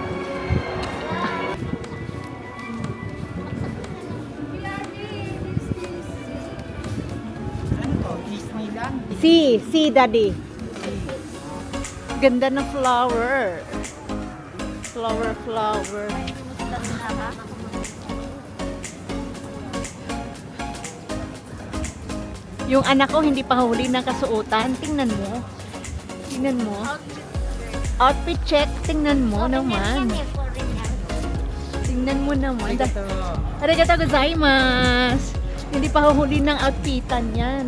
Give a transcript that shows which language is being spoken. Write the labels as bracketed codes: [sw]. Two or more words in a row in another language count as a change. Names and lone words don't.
[en] Sea, daddy. [tl] Ganda ng flower. Flower. Yung anak ko hindi pa huli ng kasuotan. Tingnan mo. [en] Outfit check. [tl] Tingnan mo naman. Tingnan mo naman. [ja] ありがとうございます. [tl] Hindi pa huli ng outfitan yan.